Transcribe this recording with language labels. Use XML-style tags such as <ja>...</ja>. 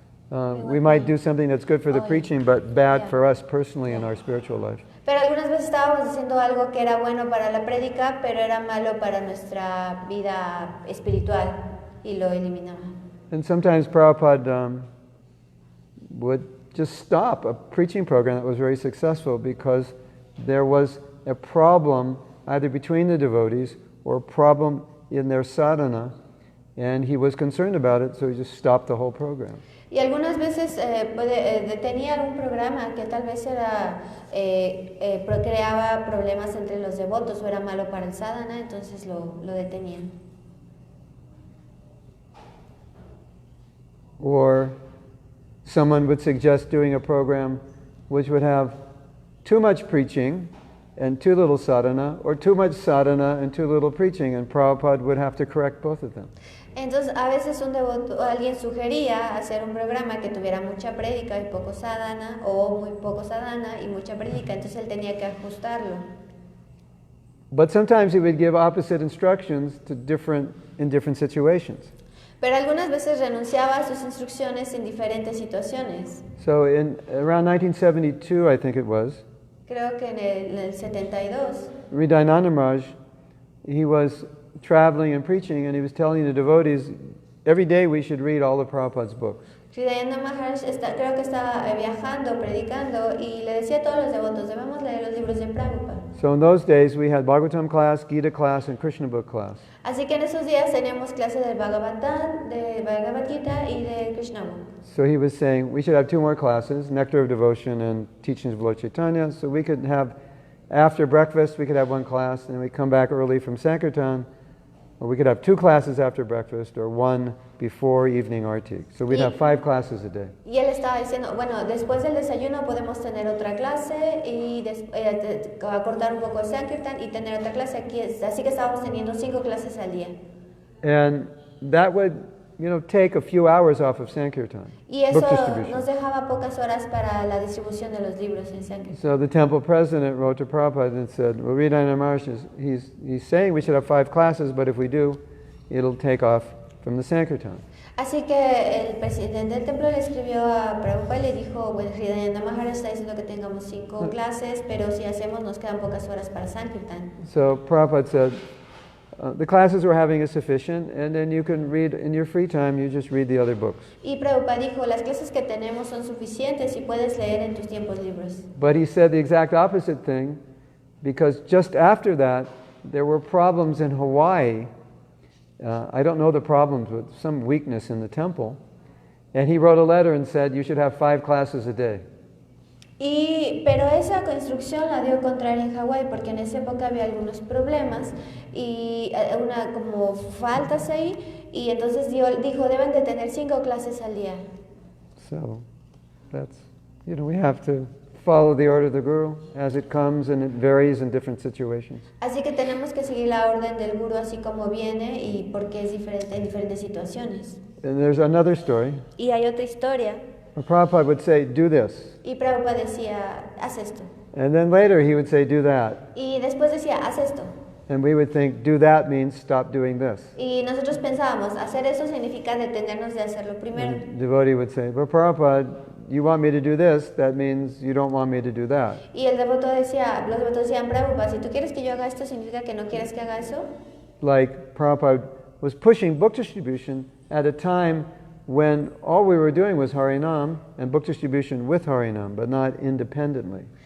<en>We might do something that's good for the preaching, but bad for us personally in our spiritual life.</en> <es>Pero algunas veces estábamos haciendo algo que era bueno para la prédica, pero era malo para nuestra vida espiritual y lo eliminaba.</es> <en>And sometimes Prabhupada would just stop a preaching program that was very successful because there was a problem either between the devotees or a problem in their sadhana, and he was concerned about it, so he just stopped the whole program.</en> <es>Y algunas veces detenía algún programa que tal vez creaba problemas entre los devotos o era malo para el sadhana, entonces lo detenían.</es> <en>Or someone would suggest doing a program which would have too much preaching and too little sadhana, or too much sadhana and too little preaching, and Prabhupada would have to correct both of them.</en> <es>Entonces, a veces un devoto, alguien sugería hacer un programa que tuviera mucha prédica y poco sadhana, o muy poco sadhana y mucha prédica, entonces él tenía que ajustarlo.</es> <en>But sometimes he would give opposite instructions in different situations.</en> <es>Pero algunas veces renunciaba a sus instrucciones en diferentes situaciones.</es> <en>So in around 1972, I think it was,</en> <es>Creo que en el 72,</es> <en>Hridayananda Maharaj, he was traveling and preaching, and he was telling the devotees, every day we should read all of Prabhupada's books.</en> <es>Caitanya Maharaj creo que estaba viajando, predicando, y le decía a todos los devotos, debemos leer los libros de Prabhupada.</es> <en>So in those days we had Bhagavatam class, Gita class, and Krishna book class.</en> <es>Así que en esos días teníamos clase del Bhagavatam, de Bhagavad Gita y de Krishna Book.</es> <en>So he was saying we should have 2 more classes, Nectar of Devotion and Teachings of Lord Chaitanya, so we could have, after breakfast, we could have 1 class, and then we come back early from Sankirtan, or we could have 2 classes after breakfast, or 1 before evening arti. So we'd have 5 classes a day.</en> <es>Y él estaba diciendo, bueno, después del desayuno podemos tener otra clase y acortar un poco el Sankirtan y tener otra clase aquí. Así que estábamos teniendo 5 clases al día.</es> <en>And that would, take a few hours off of Sankirtan,</en> <es>Y eso</es> <en>book distribution.</en> <es>nos dejaba pocas horas para la distribución de los libros en Sankirtan.</es> <en>So the temple president wrote to Prabhupada and said, well, Caitanya Maharaj, he's saying we should have 5 classes, but if we do, it'll take off from the Sankirtan.</en> <es>Así que el presidente del templo le escribió a Prabhupada y le dijo, bueno, Caitanya Maharaj está diciendo que tengamos 5 clases, pero si hacemos nos quedan pocas horas para Sankirtan.</es> <en>So Prabhupada said, the classes we're having is sufficient, and then you can read, in your free time, you just read the other books.</en> <es>Y Prabhupada dijo, las clases que tenemos son suficientes y puedes leer en tus tiempos libres.</es> <en>But he said the exact opposite thing, because just after that, there were problems in Hawaii. I don't know the problems, but some weakness in the temple. And he wrote a letter and said, you should have 5 classes a day.</en> <es>Pero esa construcción la dio contraria en Hawái porque en esa época había algunos problemas y como faltas ahí y entonces dijo deben de tener 5 clases al día.</es> <en>So that's, we have to follow the order of the Guru as it comes, and it varies in different situations.</en> <es>Así que tenemos que seguir la orden del Guru así como viene y porque es diferente en diferentes situaciones.</es> <en>And there's another story.</en> <es>Y hay otra historia.</es> <en>Prabhupada would say, do this.</en> <es>Y Prabhupada decía, haz esto.</es> <en>And then later he would say, do that.</en> <es>Y después decía, haz esto.</es> <en>And we would think, do that means stop doing this.</en> <es>Y nosotros pensábamos, hacer eso significa detenernos de hacerlo primero.</es> <en>And the devotee would say, but Prabhupada, you want me to do this, that means you don't want me to do that.</en> <es>Y el devoto decía, los devotos decían, Prabhupada, si tú quieres que yo haga esto, significa que no quieres que haga eso.</es> <en>Like Prabhupada was pushing book distribution at a time when all we were doing was Harinam and book distribution with Harinam, but not independently.</en>